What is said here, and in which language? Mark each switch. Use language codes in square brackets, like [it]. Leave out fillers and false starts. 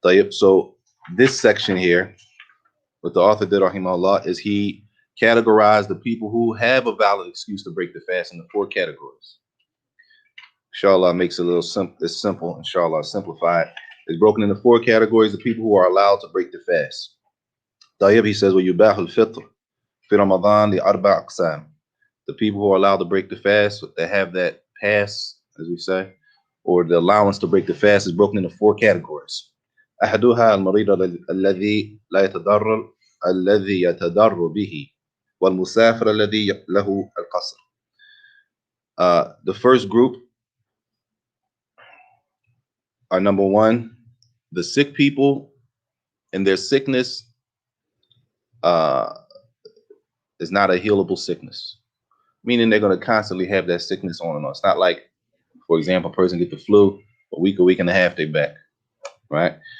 [en] So this section here, what the author did, rahimahullah, is he categorized the people who have a valid excuse to break the fast into 4 categories. Inshallah makes it a little simple. It's simple. Inshallah, simplified. It's broken into 4 categories of people who are allowed to break the fast. He says, [ar] وَيُبَاحُ الْفِطْرُ فِي رَمَضَانِ لِأَرْبَعِ أَقْسَامٍ. [en] The people who are allowed to break the fast, they have that pass, as we say, or the allowance to break the fast, is broken into 4 categories. [ar] أحدها المريض الذي يتضرر به والمسافر الذي له القصر. [en] The first group are, number 1, the sick people, and their sickness is not a healable sickness, meaning they're going to constantly have that sickness on and on. It's not like, for example, a person get the flu, a week and a half, they back, right?